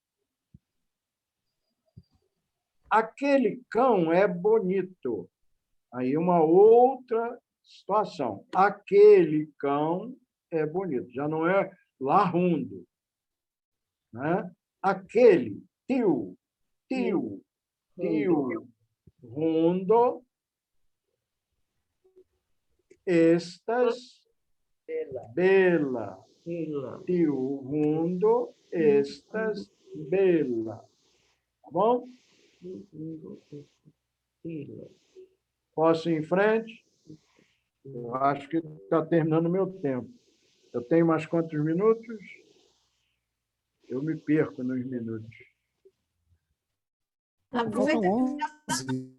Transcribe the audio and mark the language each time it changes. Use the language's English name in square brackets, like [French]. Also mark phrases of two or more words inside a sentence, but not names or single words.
[Portuguese] Aquele cão é bonito. Aí uma outra situação. Aquele cão é bonito. Já não é larrundo. Né? Aquele, [Esperanto] tio, rundo, estas, bela. Tio, rundo, estas, bela. [Portuguese] Tá bom? Posso ir em frente? Eu acho que está terminando o meu tempo. Eu tenho mais quantos minutos? Eu me perco nos minutos. Faltam 11.